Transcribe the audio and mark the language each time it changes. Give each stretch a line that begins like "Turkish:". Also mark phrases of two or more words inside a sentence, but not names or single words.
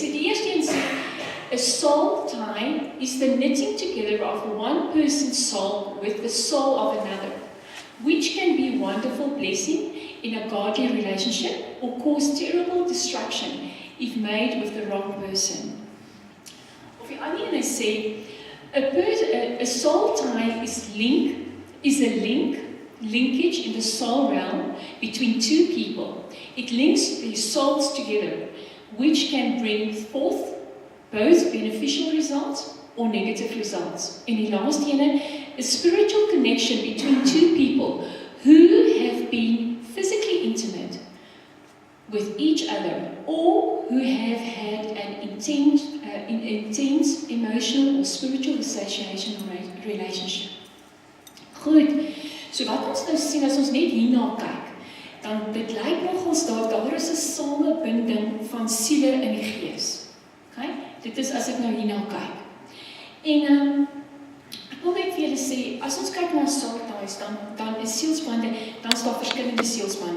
Afrikaans: Die eerste een sê,
English: a soul tie is the knitting together of one person's soul with the soul of another, which can be a wonderful blessing in a godly relationship or cause terrible destruction if made with the wrong person.
Afrikaans: Of die ander een sê,
English: a soul tie is a linkage in the soul realm between 2 people. It links their souls together, which can bring forth both beneficial results or negative results.
Afrikaans: En die laaste ene,
English: a spiritual connection between 2 people who have been physically intimate with each other, or who have had an intense emotional or spiritual association or relationship.
Afrikaans: Goed, so wat ons nou sien as ons net hierna kyk, dan dit lyk nogals daar is 'n samebinding van siele in die gees. Okay? Dit is as ek nou hierna kyk. En ek wil net vir julle sê, as ons kyk na 'n saadhuis, dan is sielsbande, dan is daar verskillende sielsbande.